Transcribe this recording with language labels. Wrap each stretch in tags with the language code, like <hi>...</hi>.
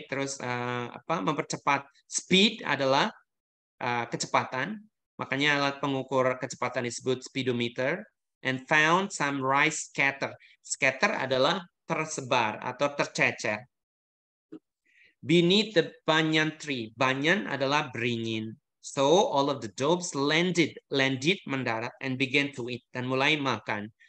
<id>Terus mempercepat speed adalah kecepatan. Makanya alat pengukur kecepatan disebut speedometer.</id> <en>And found some rice scatter.</en> <id>Scatter adalah tersebar atau tercecer.</id> <en>Beneath the banyan tree.</en> <id>Banyan adalah beringin.</id> <en>So all of the doves landed mendarat and began to eat</en> <id>dan mulai makan.</id>